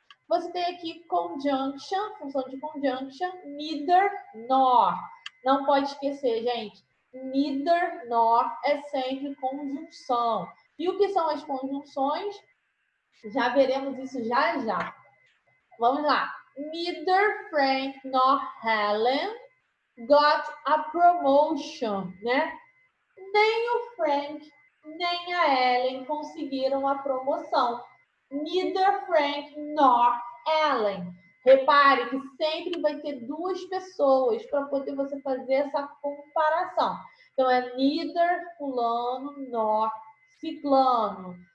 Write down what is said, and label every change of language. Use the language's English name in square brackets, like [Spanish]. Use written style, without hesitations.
[Portuguese] Você tem aqui conjunction, função de conjunction, neither nor. Não pode esquecer, gente. Neither nor é sempre conjunção. E o que são as conjunções? Já veremos isso já já. Vamos lá. [English] Neither Frank nor Helen got a promotion, né? [Portuguese] Nem o Frank nem a Ellen conseguiram a promoção. [English] Neither Frank nor Ellen. [Portuguese] Repare que sempre vai ter duas pessoas para poder você fazer essa comparação. Então, é neither fulano nor ciclano.